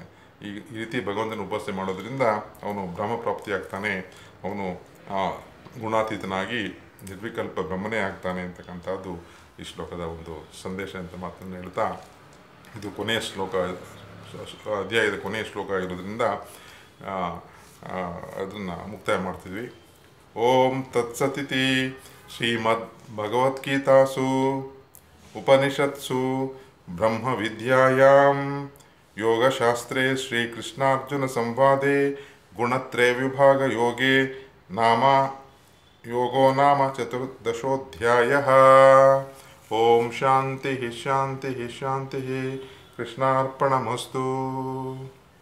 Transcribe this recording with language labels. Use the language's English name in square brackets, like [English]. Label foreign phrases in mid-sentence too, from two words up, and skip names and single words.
[Kannada] ಈ ರೀತಿ ಭಗವಂತನ ಉಪಾಸನೆ ಮಾಡೋದ್ರಿಂದ ಅವನು ಬ್ರಹ್ಮಪ್ರಾಪ್ತಿಯಾಗ್ತಾನೆ, ಅವನು ಗುಣಾತೀತನಾಗಿ ನಿರ್ವಿಕಲ್ಪ ಬ್ರಹ್ಮನೇ ಆಗ್ತಾನೆ ಅಂತಕ್ಕಂಥದ್ದು ಈ ಶ್ಲೋಕದ ಒಂದು ಸಂದೇಶ ಅಂತ ಮಾತನ್ನು ಹೇಳ್ತಾ, ಇದು ಕೊನೆಯ ಶ್ಲೋಕ, ಅಧ್ಯಾಯದ ಕೊನೆಯ ಶ್ಲೋಕ ಇರೋದ್ರಿಂದ ಅದನ್ನು ಮುಕ್ತಾಯ ಮಾಡ್ತಿದ್ವಿ. [Sanskrit] ಓಂ ತತ್ಸತಿತಿ ಶ್ರೀಮದ್ ಭಗವದ್ಗೀತಾಸು ಉಪನಿಷತ್ಸು ಬ್ರಹ್ಮವಿದ್ಯಾಯಾಂ ಯೋಗಶಾಸ್ತ್ರೇ ಶ್ರೀಕೃಷ್ಣಾರ್ಜುನ ಸಂವಾದೆ ಗುಣತ್ರಯ ವಿಭಾಗ ಯೋಗೇ ಯೋಗೋ ನಾಮ ಚತುರ್ದಶೋಧ್ಯಾಯಃ. ಓಂ ಶಾಂತಿ ಶಾಂತಿ ಶಾಂತಿ. ಕೃಷ್ಣಾರ್ಪಣಮಸ್ತು.